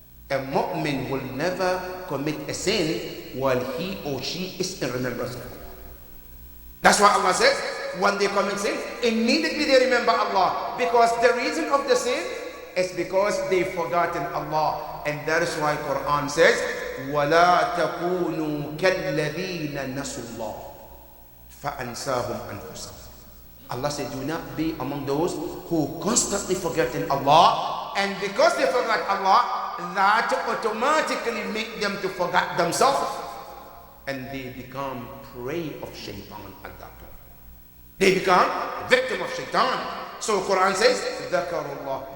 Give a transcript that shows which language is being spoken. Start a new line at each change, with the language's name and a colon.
English: A mu'min will never commit a sin while he or she is in remembrance of Allah. That's why Allah says, when they commit sin, immediately they remember Allah. Because the reason of the sin is because they've forgotten Allah. And that is why Quran says,
Arabic: وَلَا تَكُونُوا كَالَّذِينَ نَسُوا اللَّهِ فَأَنْسَاهُمْ أَنفُسَهُمْ.
English: Allah said, do not be among those who constantly forgetting Allah. And because they forgot Allah, that automatically make them to forget themselves. And they become prey of shaitan at that point. They become a victim of shaitan. So Quran says, ذَكَرُوا.